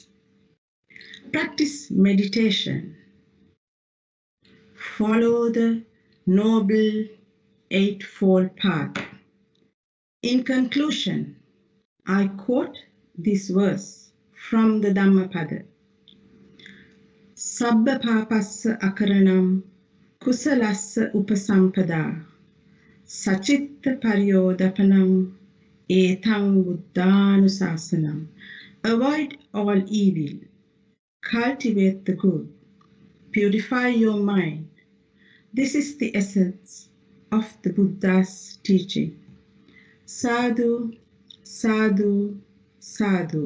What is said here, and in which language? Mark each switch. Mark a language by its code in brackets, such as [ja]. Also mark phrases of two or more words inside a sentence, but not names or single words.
[en] Practice meditation. Follow the noble 8-fold path. In conclusion, I quote this verse from the Dhammapada. [pi] Sabba papassa akaranam kusalassa upasampada sachitta paryodapanam etang buddhanusasanam. [en] Avoid all evil. Cultivate the good. Purify your mind. This is the essence of the Buddha's teaching. [pi] Sadhu, sadhu, sadhu.